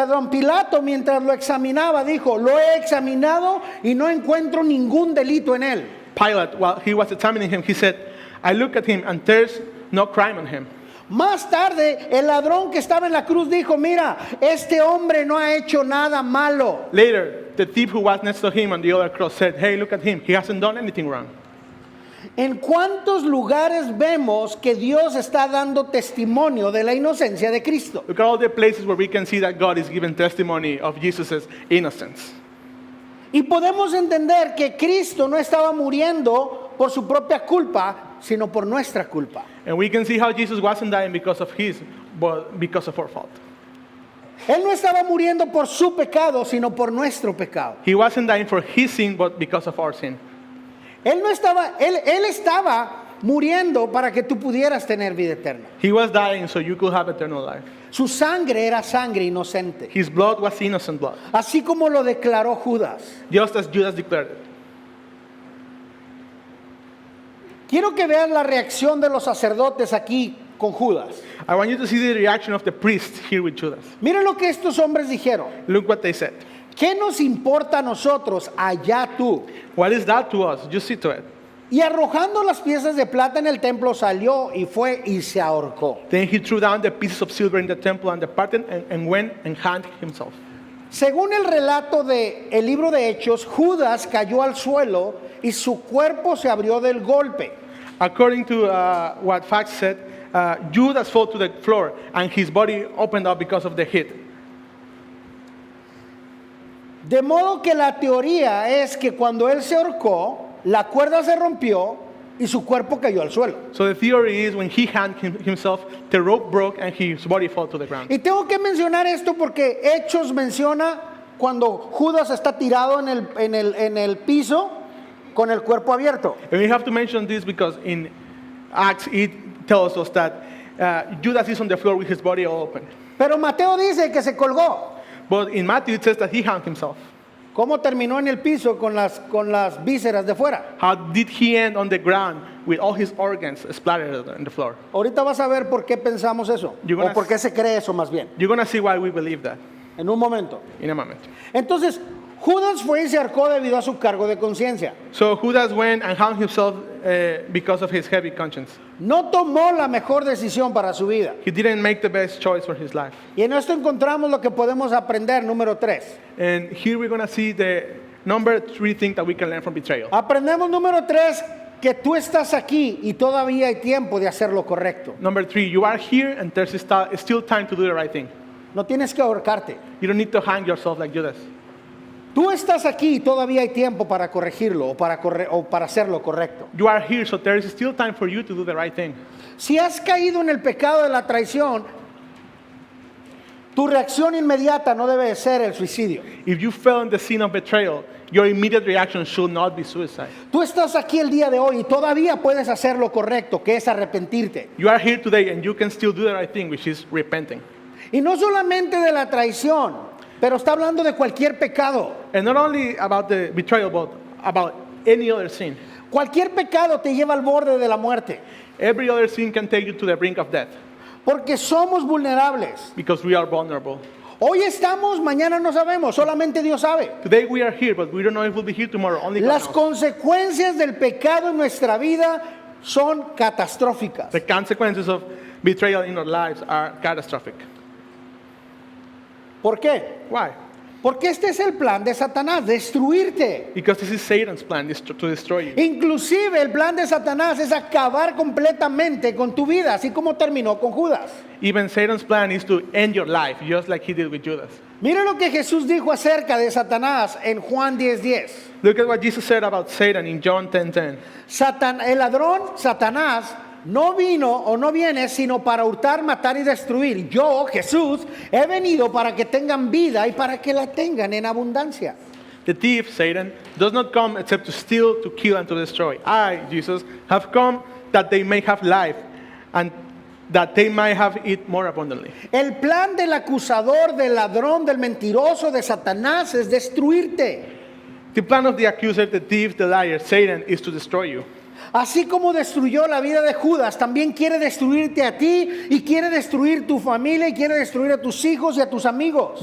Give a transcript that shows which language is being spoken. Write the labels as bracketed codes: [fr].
[es] Pilato, mientras lo examinaba, dijo, lo he examinado y no encuentro ningún delito en él. [en] Pilate, while he was examining him, he said, I look at him and there's no crime on him. [es] Más tarde, el ladrón que estaba en la cruz dijo, mira, este hombre no ha hecho nada malo. [en] Later, the thief who was next to him on the other cross said, hey, look at him. He hasn't done anything wrong. [es] ¿En cuántos lugares vemos que Dios está dando testimonio de la inocencia de Cristo? [en] Look at all the places where we can see that God is giving testimony of Jesus' innocence. [es] Y podemos entender que Cristo no estaba muriendo por su propia culpa, sino por nuestra culpa. [en] And we can see how Jesus wasn't dying because of his, but because of our fault. [es] Él no estaba muriendo por su pecado, sino por nuestro pecado. [en] He wasn't dying for his sin, but because of our sin. [es] Él estaba muriendo para que tú pudieras tener vida eterna. [en] He was dying so you could have eternal life. [es] Su sangre era sangre inocente, [en] His blood was innocent blood, [es] así como lo declaró Judas. [en] just as Judas declared it. [es] Quiero que vean la reacción de los sacerdotes aquí con Judas. [en] I want you to see the reaction of the priest here with Judas. [es] Miren lo que estos hombres dijeron. [en] Look what they said. [es] ¿Qué nos importa a nosotros? Allá tú. [en] What is that to us? Just see to it. [es] Y arrojando las piezas de plata en el templo, salió y fue y se ahorcó. [en] Then he threw down the pieces of silver in the temple and departed and went and hanged himself. [es] Según el relato del libro de Hechos, Judas cayó al suelo y su cuerpo se abrió del golpe. [en] According to what facts said, Judas fell to the floor and his body opened up because of the hit. [es] De modo que la teoría es que cuando él se ahorcó, la cuerda se rompió y su cuerpo cayó al suelo. [en] So the theory is when he hanged himself, the rope broke and his body fell to the ground. [es] Y tengo que mencionar esto porque Hechos menciona cuando Judas está tirado en el piso con el cuerpo abierto. [en] And we have to mention this because in Acts it tells us that Judas is on the floor with his body all open. [es] Pero Mateo dice que se colgó. [en] But in Matthew it says that he hanged himself. [es] ¿Cómo terminó en el piso con las vísceras de fuera? [en] How did he end on the ground with all his organs splattered on the floor? [es] Ahorita vas a ver por qué pensamos eso. [en] You're gonna [es] O por qué se cree eso más bien. [en] You're going to see why we believe that [es] En un momento. [en] in a moment. [es] Entonces, Judas fue y se ahorcó debido a su cargo de conciencia. [en] So Judas went and hung himself because of his heavy conscience. [es] No tomó la mejor decisión para su vida. [en] He didn't make the best choice for his life. [es] Y en esto encontramos lo que podemos aprender, número 3. [en] And here we're going to see the number 3 thing that we can learn from betrayal. [es] Aprendemos, número 3, que tú estás aquí y todavía hay tiempo de hacer lo correcto. [en] Number 3, you are here and there's still time to do the right thing. [es] No tienes que ahorcarte. [en] You don't need to hang yourself like Judas. [es] Tú estás aquí y todavía hay tiempo para corregirlo o para hacer lo correcto. [en] You are here, so there is still time for you to do the right thing. [es] Si has caído en el pecado de la traición, tu reacción inmediata no debe ser el suicidio. [en] If you fell in the sin of betrayal, your immediate reaction should not be suicide. [es] Tú estás aquí el día de hoy y todavía puedes hacer lo correcto, que es arrepentirte. [en] You are here today and you can still do the right thing, which is repenting. [es] Y no solamente de la traición, pero está hablando de cualquier pecado. [en] And not only about the betrayal, but about any other sin. [es] Cualquier pecado te lleva al borde de la muerte. [en] Every other sin can take you to the brink of death porque somos vulnerables. because we are vulnerable. [es] Hoy estamos, mañana no sabemos, solamente Dios sabe. [en] Today we are here, but we don't know if we'll be here tomorrow. Only God [es] Las [en] knows. [es] consecuencias del pecado en nuestra vida son catastróficas. [en] The consequences of betrayal in our lives are catastrophic. [es] ¿Por qué? [en] Why? [es] Porque este es el plan de Satanás, destruirte. [en] Because this is Satan's plan to destroy you. [es] Inclusive el plan de Satanás es acabar completamente con tu vida, así como terminó con Judas. [en] Even Satan's plan is to end your life, just like he did with Judas. [es] Mire lo que Jesús dijo acerca de Satanás en Juan 10:10. [en] Look at what Jesus said about Satan in John 10:10. [es] El ladrón, Satanás, no vino o no viene sino para hurtar, matar y destruir. Yo, Jesús, he venido para que tengan vida y para que la tengan en abundancia. [en] The thief, Satan, does not come except to steal, to kill, and to destroy. I, Jesus, have come that they may have life and that they might have it more abundantly. [es] El plan del acusador, del ladrón, del mentiroso, de Satanás es destruirte. [en] The plan of the accuser, the thief, the liar, Satan, is to destroy you. [es] Así como destruyó la vida de Judas, también quiere destruirte a ti y quiere destruir tu familia y quiere destruir a tus hijos y a tus amigos.